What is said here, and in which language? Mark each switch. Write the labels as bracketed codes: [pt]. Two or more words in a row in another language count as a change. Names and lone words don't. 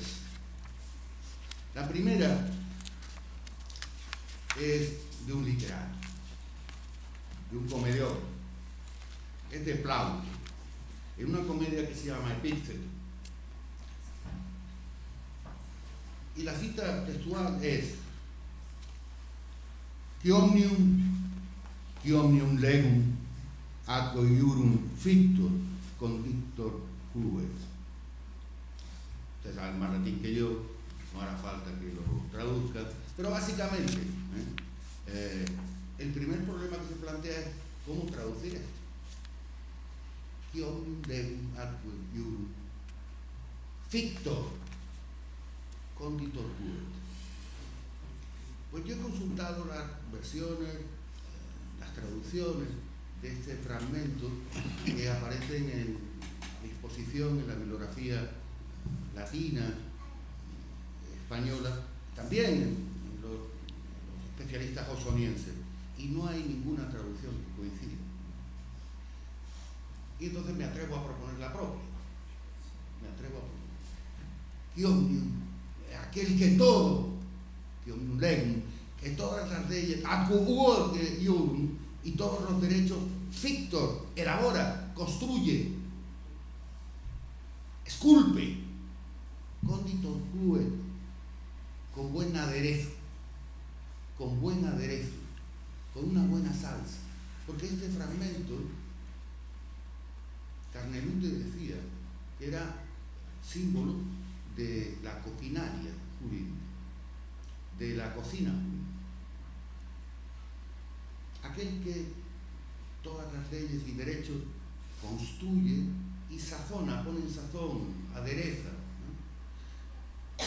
[es] La primera es de un literato, de un comediógrafo. Es de Plauto, en una comedia que se llama Epícteto. Y la cita textual es: [la] Qui omnium legum atque iurum fictor conditor cluet. [es] Ustedes saben más latín que yo, no hará falta que lo traduzca, pero básicamente el primer problema que se plantea es cómo traducir esto. [la] Qui omnium legum atque iurum fictor conditor cluet. [es] Pues yo he consultado las versiones, las traducciones de este fragmento que aparecen en exposición en la bibliografía latina, española, también en los especialistas ausonienses, y no hay ninguna traducción que coincida. Y entonces me atrevo a proponer la propia. [la] Qui omnium, [es] aquel que todo, un legum, que todas las leyes, [la] atque iurum, [es] y todos los derechos, fictor, elabora, construye, [la] esculpe, conditor cluet, [es] con buen aderezo, con una buena salsa. Porque este fragmento, Carnelute decía que era símbolo de la coquinaria jurídica, de la cocina, aquel que todas las leyes y derechos construye y sazona, pone en sazón, adereza, ¿no?